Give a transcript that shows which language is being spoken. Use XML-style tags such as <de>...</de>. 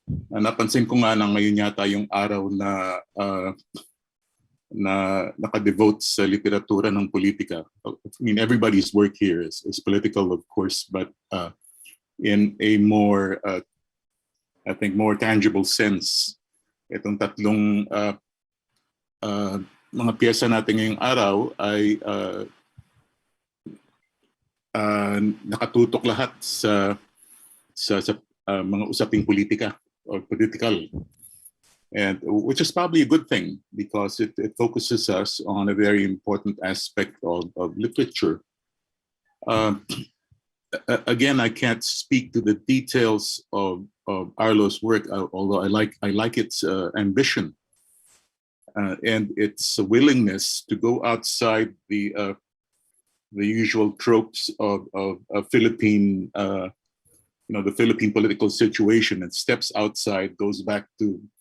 <tl>Napansin ko nga na ngayon yata yung araw na nakadevote sa literatura ng politika.</tl> <en>I mean, everybody's work here is political, of course, but in a more, I think, more tangible sense.</en> <tl>Itong tatlong mga piyesa natin ngayong araw ay nakatutok lahat sa mga usaping politika or political.</tl> <en>And which is probably a good thing because it focuses us on a very important aspect of literature. Again, I can't speak to the details of Arlo's work, although I like its ambition and its willingness to go outside the usual tropes of Philippine, the Philippine political situation, and steps outside, goes back to</en>